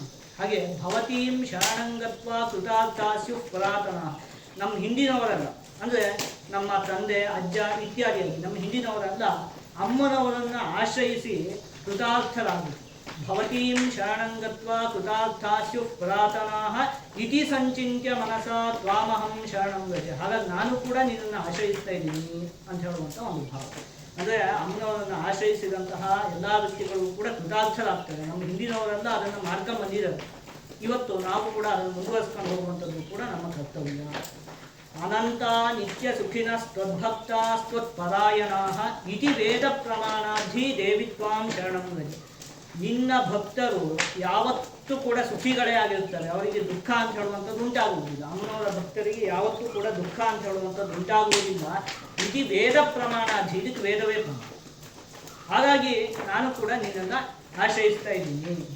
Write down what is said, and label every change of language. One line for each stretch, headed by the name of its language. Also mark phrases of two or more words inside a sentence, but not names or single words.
Kannada: ಹಾಗೆ
Sanskrit: ಭವತೀಂ ಶರಣಂಗತ್ವ ಕೃತಾರ್ಥಾಸ್ಯು ಪುರಾತನ,
Kannada: ನಮ್ಮ ಹಿಂದಿನವರಲ್ಲ, ಅಂದರೆ ನಮ್ಮ ತಂದೆ ಅಜ್ಜ ಇತ್ಯಾದಿಯಾಗಿ ನಮ್ಮ ಹಿಂದಿನವರಲ್ಲ, ಅಮ್ಮನವರನ್ನು ಆಶ್ರಯಿಸಿ ಕೃತಾರ್ಥರಾಗಬೇಕು.
Sanskrit: ಭವತೀಂ ಶರಣಂಗತ್ವ ಕೃತಾರ್ಥಾಸ್ಯು ಪುರಾತನಾಃ ಇತಿ ಸಂಚಿತ್ಯ ಮನಸಾ ತ್ವಾಮಹಂ ಶರಣಂ ವ್ರಜೆ.
Kannada: ಹಾಗಾಗಿ ನಾನು ಕೂಡ ನಿನ್ನನ್ನು ಆಶ್ರಯಿಸ್ತಾ ಇದ್ದೀನಿ ಅಂತ ಹೇಳುವಂಥ ಒಂದು ಭಾವ. ಅಂದರೆ ಅಮ್ಮನವರನ್ನು ಆಶ್ರಯಿಸಿದಂತಹ ಎಲ್ಲ ವ್ಯಕ್ತಿಗಳು ಕೂಡ ಕೃತಾರ್ಥರಾಗ್ತಾರೆ. ನಮ್ಮ ಹಿಂದಿನವರೆಲ್ಲ ಅದನ್ನು ಮಾಡ್ಕೊಂಡು ಬಂದಿದ್ದಾರೆ. ಇವತ್ತು ನಾವು ಕೂಡ ಅದನ್ನು ಮುಂದುವರಿಸ್ಕೊಂಡು ಹೋಗುವಂಥದ್ದು ಕೂಡ ನಮ್ಮ ಕರ್ತವ್ಯ.
Sanskrit: ಅನಂತ ನಿತ್ಯ ಸುಖಿನಸ್ತ್ವದ್ಭಕ್ತಾಸ್ತ್ವತ್ಪರಾಯಣಾಃ ಇತಿ ವೇದ ಪ್ರಮಾಣಾಧಿ ದೇವಿ ತ್ವಾಂ ಶರಣಂ ವ್ರಜೆ.
Kannada: ನಿನ್ನ ಭಕ್ತರು ಯಾವತ್ತೂ ಕೂಡ ಸುಖಿಗಳೇ ಆಗಿರ್ತಾರೆ, ಅವರಿಗೆ ದುಃಖ ಅಂತ ಹೇಳುವಂಥದ್ದು ಉಂಟಾಗುವುದಿಲ್ಲ. ಅಮ್ಮನವರ ಭಕ್ತರಿಗೆ ಯಾವತ್ತೂ ಕೂಡ ದುಃಖ ಅಂತ ಹೇಳುವಂಥದ್ದು ಉಂಟಾಗುವುದಿಲ್ಲ.
Sanskrit: ಇತಿ ವೇದ ಪ್ರಮಾಣಾಧಿ,
Kannada: ಇದಕ್ಕೆ ವೇದವೇ ಪ್ರಮಾಣ. ಹಾಗಾಗಿ ನಾನು ಕೂಡ ನಿನ್ನನ್ನು ಆಶ್ರಯಿಸ್ತಾ ಇದ್ದೀನಿ.